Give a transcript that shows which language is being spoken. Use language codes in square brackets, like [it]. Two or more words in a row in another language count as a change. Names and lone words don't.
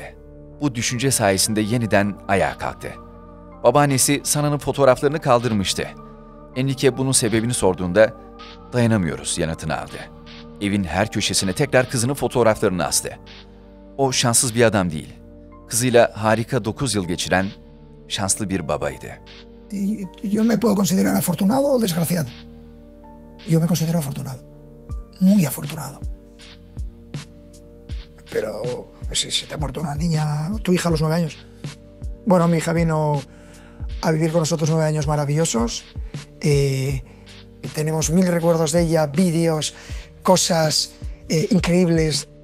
[tr] Bu düşünce sayesinde yeniden ayağa kalktı. Babaannesi Sana'nın fotoğraflarını kaldırmıştı. Enrique bunun sebebini sorduğunda dayanamıyoruz yanıtını aldı. Evin her köşesine tekrar kızının fotoğraflarını astı. O şanssız bir adam değil. Kızıyla harika 9 yıl geçiren şanslı bir babaydı. [es] Yo me puedo considerar afortunado o desgraciado. Yo me considero afortunado. Muy afortunado. Pero si te ha muerto una niña, tu hija a los 9 años. Bueno, mi hija vino a vivir con nosotros 9 años maravillosos Tenemos mil recuerdos de ella, vídeos, cosas increíbles.